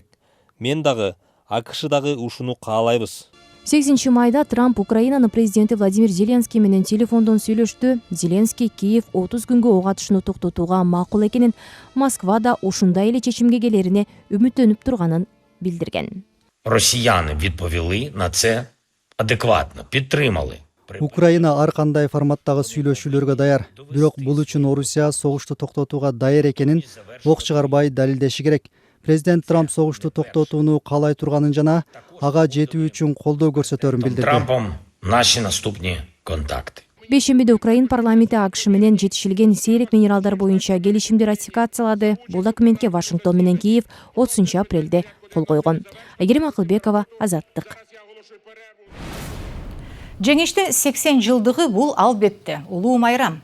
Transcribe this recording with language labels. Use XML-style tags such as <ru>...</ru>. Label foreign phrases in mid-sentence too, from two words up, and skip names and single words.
<ky>Мен дагы, АКШ дагы ушуну каалайбыз. 8 майда Трамп Украинанын президенти Владимир Зеленский менен телефондон сүйлөштү. Зеленский Киев 30 күнгө ок атышууну токтотууга макул экенин, Москвада ушундай эле чечимге келерине үмүттөнүп турганын билдирген.</ky> <uk>Росіяни відповіли на це адекватно, підтримали.</uk> <ky>Украина ар кандай форматтагы сүйлөшүүлөргө даяр. Бирок бул үчүн Орусия согушту токтотууга даяр экенин ок чыгарбай далилдеши керек. Президент Трамп согушту токтотууну каалай турганын жана ага жетүү үчүн колдоо көрсөтөрүн билдирди.</ky> <uk>Трампом наши наступні контакти.</uk> <ky>Бейшембиде Украин парламенти АКШ менен жетишилген сейрек минералдар боюнча келишимди ратификациялады. Бул документке Вашингтон менен Киев 30 апрелде кол койгон. Айгерим Акылбекова, Азаттык. Жеңиштин 80 жылдыгы бул албетте улуу майрам.</ky>